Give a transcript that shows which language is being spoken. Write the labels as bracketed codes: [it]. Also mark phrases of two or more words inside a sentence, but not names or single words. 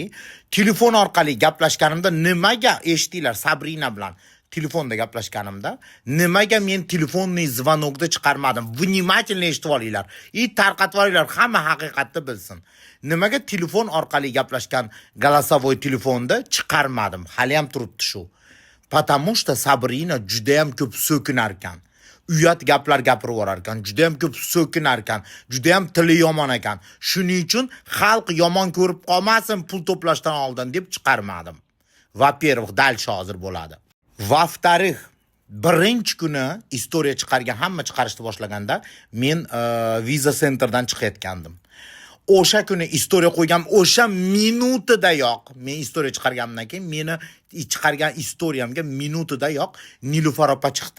[uz] Telefon orqali gaplashganimda nimaga eshitdinglar Sabrina bilan telefonda gaplashganimda, nimaga men telefonni zvonokda chiqarmadim? Vнимательно eshitib olinglar. Tarqatib olinglar, hamma haqiqatni bilsin. Nimaga telefon orqali gaplashgan голосовой telefonda chiqarmadim? Hali ham turibdi shu. [ru] Потому что [uz] Sabrina juda ham ko'p so'kinar ekan. Uyat gaplar gapirib orar ekan, juda ham ko'p so'kinar ekan, juda ham tili yomon ekan. Shuning uchun xalq yomon ko'rib qolmasin pul to'plashdan oldin deb chiqarmadim. [ru] Во-первых, дальше [uz] hozir bo'ladi. [ru] Во-вторых, [uz] birinchi kuni istoriya chiqargan, hamma chiqarishni boshlaganda men Visa Centerdan chiqayotgandim. O'sha kuni istoriya qo'ygan, o'sha minutidayoq, men istoriya chiqarganimdan keyin meni chiqargan istoriyamga minutidayoq Nilufar opa chiqdi.